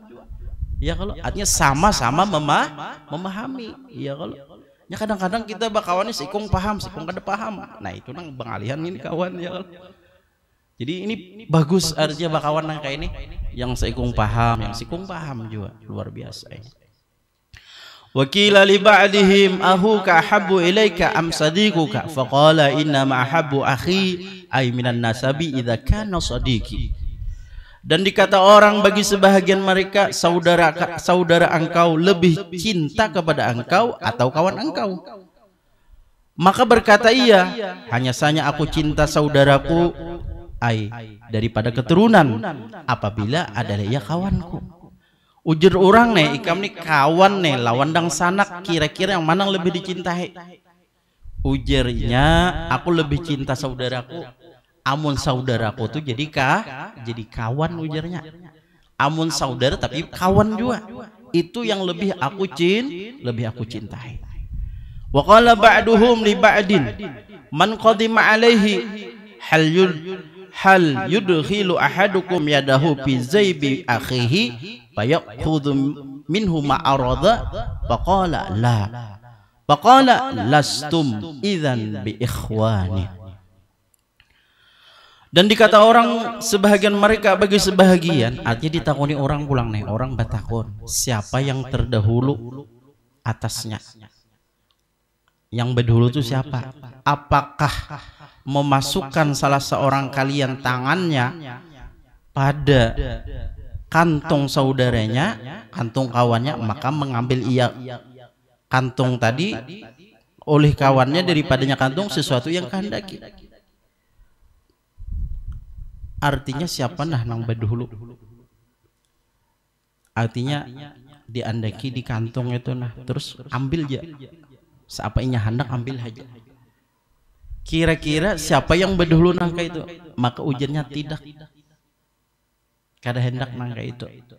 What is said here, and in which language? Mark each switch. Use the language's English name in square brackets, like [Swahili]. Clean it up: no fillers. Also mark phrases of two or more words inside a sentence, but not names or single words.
[Indonesian] Ya kalau artinya sama-sama memahami. [Banjar] Ya kalau ya kadang-kadang kita bakawannya saikung paham, saikung kada paham. Nah itu nang pengalihan ini kawan ya kalau. Jadi ini bagus artinya bakawan nang kayak ini yang saikung paham, yang sikung paham juga luar biasa ini. [Arabic] وقيل لبعضهم أخوك أحب إليك أم صديقك فقال إنما أحب أخي أي من النسب إذا كان صديقي. [Indonesian] Dan dikata orang bagi sebahagian mereka, saudara engkau lebih cinta kepada engkau atau kawan engkau. Maka berkata ia, hanya saja aku cinta saudaraku daripada keturunan apabila adalah ia kawanku. [Banjar] Ujar orang nih, ikam nih kawan nih lawan dang sanak, kira-kira yang mana lebih dicintai? Ujarnya, aku lebih cinta saudaraku. Amun saudaraku tuh jadi kawan ujarnya. Amun saudara tapi kawan juga. Itu yang lebih aku cintai. [Arabic] وقال بعضهم لبعض من قدم عليه هل يدخل أحدكم يده في جيب أخيه فيأخذ منه ما أراد فقال لا فقال لستم إذن بإخوان. [Indonesian] Dan dikata orang sebahagian mereka bagi sebahagian, artinya [Banjar] ditakoni orang pulang nih, orang batakon siapa yang terdahulu atasnya. [Indonesian] Yang berdahulu itu siapa? Apakah memasukkan salah seorang kalian tangannya pada kantong saudaranya, kantong kawannya, maka mengambil ia kantong tadi oleh kawannya daripadanya kantong sesuatu yang kehendaki. [Banjar] Artinya siapa nah nang berdahulu? Artinya diandaki di kantong itu nah, terus ambil aja. Seapa inya hendak ambil aja. Kira-kira siapa yang berdahulu nangka itu? Maka ujarnya tidak. Kada hendak nangka itu.